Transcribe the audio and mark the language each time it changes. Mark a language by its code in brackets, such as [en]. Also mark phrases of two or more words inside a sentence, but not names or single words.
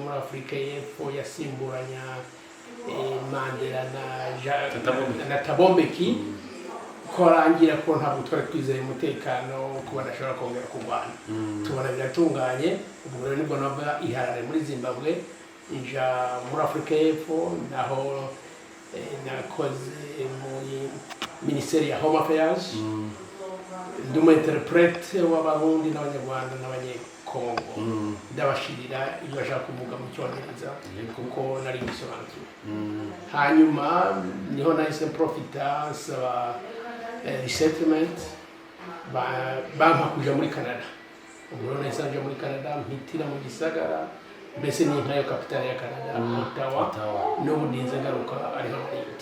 [rn] muri Afrika y'Epfo yasimburanya Mandela na Thabo Mbeki ko arangira ko ntabwo twari twizeye umutekano ko badashobora kongera kurwana tubona biratunganye ubwo rero nibwo nava Iharare muri Zimbabwe inja muri Afrika y'Epfo naho nakoze muri Ministeri ya Home Affairs ndi umu interprete w'Abarundi n'Abanyarwanda n'Abanyekongo ndabashirira iyo bashaka kuvuga mu Cyongereza kuko nari bisobanukiwe hanyuma niho nahise profita saba resettlement bampa kuja muri Canada ubwo nahise nja muri Canada mpitira mu gisagara mbese ni nkayo capital ya Canada Ottawa n'ubu ndinze ngaruka ariho narindi